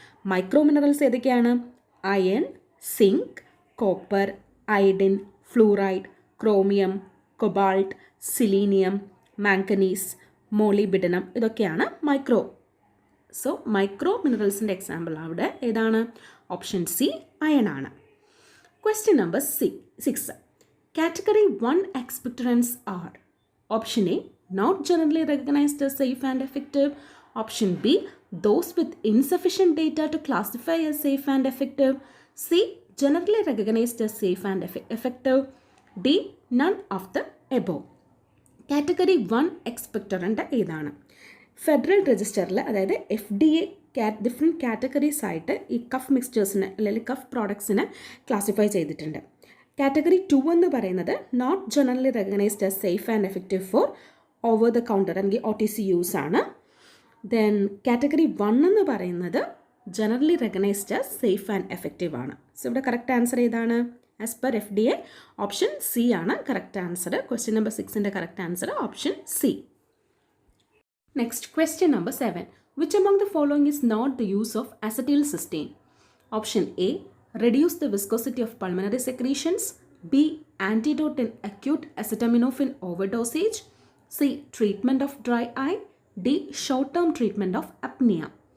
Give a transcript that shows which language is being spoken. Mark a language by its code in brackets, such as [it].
[ml] Micro minerals ഏതൊക്കെയാണ്? Iron, zinc, copper, iodine, fluoride, chromium, cobalt, സിലീനിയം, manganese, മോളിബിഡനം. ഇതൊക്കെയാണ് micro. So micro മിനറൽസിൻ്റെ example അവിടെ ഏതാണ്? Option C iron ആണ്. Question number 6. [en] Category 1 expectorants are. Option A not generally recognised as safe and effective. Option B those with insufficient data to classify as safe and effective. C generally recognized as safe and effective. D none of the above. [ml] Category 1 expectorant ഏതാണ്? Federal രജിസ്റ്ററിൽ, അതായത് FDA different categories ആയിട്ട് ഈ cough മിക്സ്ചേഴ്സിനെ അല്ലെങ്കിൽ cough പ്രോഡക്ട്സിനെ classify ചെയ്തിട്ടുണ്ട്. Category 2 എന്ന് പറയുന്നത് not generally recognised as safe and effective four over the counter അല്ലെങ്കിൽ OTC യൂസ് ആണ്. ദെൻ കാറ്റഗറി 1 എന്ന് പറയുന്നത് generally recognised as safe and effective ആണ്. സോ ഇവിടെ കറക്റ്റ് ആൻസർ ഏതാണ്? As per FDA option C ആണ് correct answer. Question number 6ൻ്റെ correct answer option C. [en] Next, question number 7. Which among the following is not the use of acetylcysteine? Option A, reduce the viscosity of pulmonary secretions. B, antidote in acute acetaminophen overdosage. C, treatment of dry eye. D, short-term treatment of apnea.